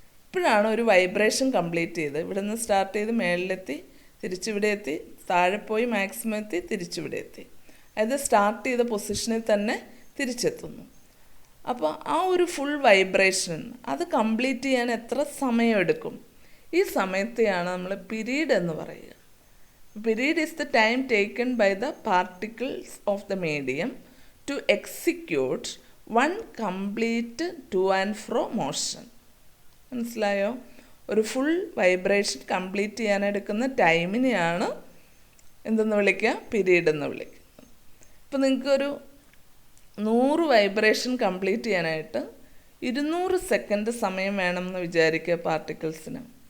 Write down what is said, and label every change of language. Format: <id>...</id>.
<ml>ഇപ്പോഴാണ് ഒരു vibration complete ചെയ്ത്. ഇവിടെ നിന്ന് സ്റ്റാർട്ട് ചെയ്ത് മേളിലെത്തി, തിരിച്ചിവിടെ എത്തി, താഴെ പോയി മാക്സിമം എത്തി, തിരിച്ചിവിടെ എത്തി. അതായത് സ്റ്റാർട്ട് ചെയ്ത പൊസിഷനിൽ തന്നെ തിരിച്ചെത്തുന്നു. അപ്പോൾ ആ ഒരു ഫുൾ വൈബ്രേഷൻ അത് കംപ്ലീറ്റ് ചെയ്യാൻ എത്ര സമയമെടുക്കും? ഈ സമയത്തെയാണ് നമ്മൾ പീരീഡ് എന്ന് പറയുക.</ml> <en>Period is the time taken by the particles of the medium to execute one complete to and fro motion.</en> <ml>മനസ്സിലായോ? ഒരു ഫുൾ വൈബ്രേഷൻ കംപ്ലീറ്റ് ചെയ്യാനെടുക്കുന്ന ടൈമിനെയാണ് എന്തെന്ന് വിളിക്കുക? പീരീഡ് എന്ന് വിളിക്കുന്നത്. ഇപ്പോൾ നിങ്ങൾക്കൊരു 100 വൈബ്രേഷൻ കംപ്ലീറ്റ് ചെയ്യാനായിട്ട് 200 സെക്കൻഡ് സമയം വേണമെന്ന് വിചാരിക്കുക പാർട്ടിക്കിൾസിന്.</ml>